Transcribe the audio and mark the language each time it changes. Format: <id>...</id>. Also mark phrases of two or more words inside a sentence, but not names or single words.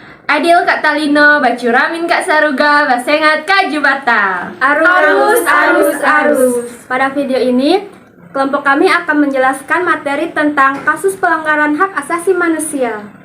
<knx>Adil Kak Talino, Bacuramin Kak Saruga, Basengat Kak Jubata. Arus, arus, arus.</knx> <id>Pada video ini, kelompok kami akan menjelaskan materi tentang kasus pelanggaran hak asasi manusia.</id>